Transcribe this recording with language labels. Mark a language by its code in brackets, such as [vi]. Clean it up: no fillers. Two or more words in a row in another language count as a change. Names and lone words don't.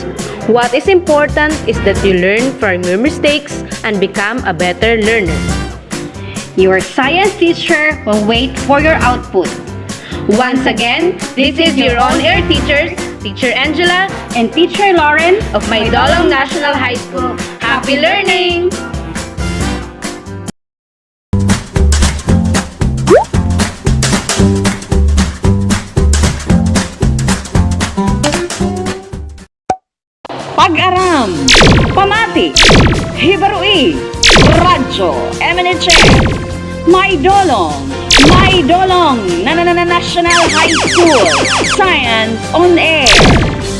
[en] What is important is that you learn from your mistakes and become a better learner. Your science teacher will wait for your output. Once again, this is your on-air teachers, Teacher Angela And Teacher Lauren of Maydolong National High School. Happy learning! [war] Pag-aram, pamati, hibarui, radyo, MNHS, Maydolong, National High School, [en] Science on Air.